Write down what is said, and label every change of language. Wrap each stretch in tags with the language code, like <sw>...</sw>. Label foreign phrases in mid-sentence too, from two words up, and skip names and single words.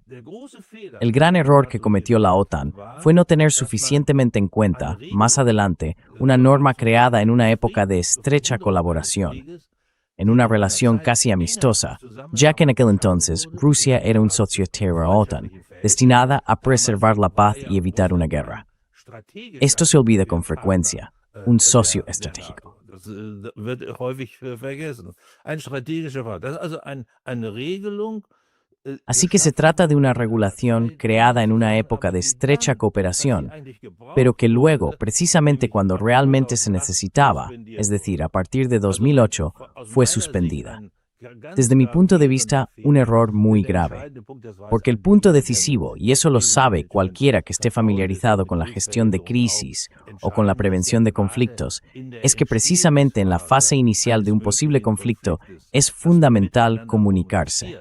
<es>El gran error que cometió la OTAN fue no tener suficientemente en cuenta, más adelante, una norma creada en una época de estrecha colaboración, en una relación casi amistosa, ya que en aquel entonces Rusia era un socio de la OTAN, destinada a preservar la paz y evitar una guerra. Esto se olvida con frecuencia, un socio estratégico.</es> <de>Das wird häufig vergessen. Ein strategischer Partner. Das ist also eine Regelung</de> <es>Así que se trata de una regulación creada en una época de estrecha cooperación, pero que luego, precisamente cuando realmente se necesitaba, es decir, a partir de 2008, fue suspendida. Desde mi punto de vista, un error muy grave, porque el punto decisivo, y eso lo sabe cualquiera que esté familiarizado con la gestión de crisis o con la prevención de conflictos, es que precisamente en la fase inicial de un posible conflicto es fundamental comunicarse.</es>